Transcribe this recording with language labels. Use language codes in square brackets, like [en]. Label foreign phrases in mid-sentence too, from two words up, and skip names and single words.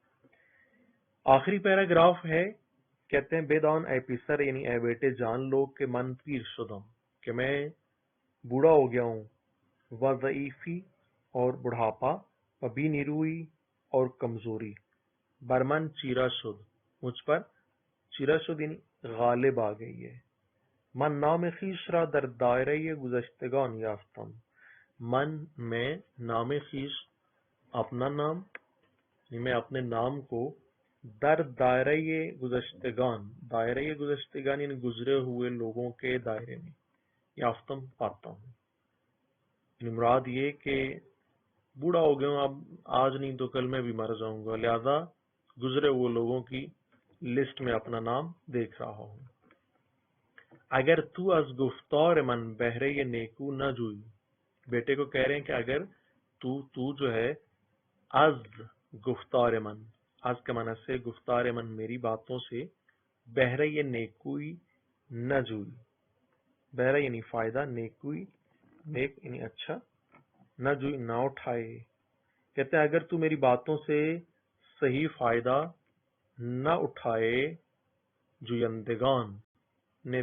[ur] آخری پیراگراف ہے، کہتے ہیں [fa] بیدان اے پیسر [ur] یعنی اے بیٹے، جان لو کہ [fa] من پیر شدم، [ur] کہ میں بوڑھا ہو گیا ہوں، [fa] و ضعیفی [ur] اور بڑھاپا، [fa] و بی نیروئی [ur] اور کمزوری، [fa] برمن چیرا شد، [ur] مجھ پر [fa] چیرا شد [ur] یعنی غالب آ گئی ہے۔ [fa] من نام خویش را در دائرہ گذشتگان یافتم، [ur] میں [fa] نام خویش [ur] اپنا نام، یعنی میں اپنے نام کو، [fa] در دائرہ گذشتگان، دائرہ گذشتگان [ur] یعنی گزرے ہوئے لوگوں کے دائرے میں، یافتم پاتا ہوں، یعنی مراد یہ کہ بوڑھا ہو گیا ہوں، اب آج نہیں تو کل میں بھی مر جاؤں گا، لہذا گزرے ہوئے لوگوں کی لسٹ میں اپنا نام دیکھ رہا ہوں۔ [fa] اگر تو از گفتار من بہرے نیکو نہ جوئی، [ur] بیٹے کو کہہ رہے ہیں کہ اگر تو جو ہے، [fa] از گفتار من، [ur] از کا معنی سے [fa] گفتار من [ur] میری باتوں سے بہرہ یہ [fa] نیکوئی نہ جوئی، [ur] بہرہ یعنی فائدہ، نیکوئی نیک یعنی اچھا، [fa] نہ جوئی [ur] نہ اٹھائے. کہتے ہیں اگر تو میری باتوں سے صحیح فائدہ نہ اٹھائے، جویندگان نے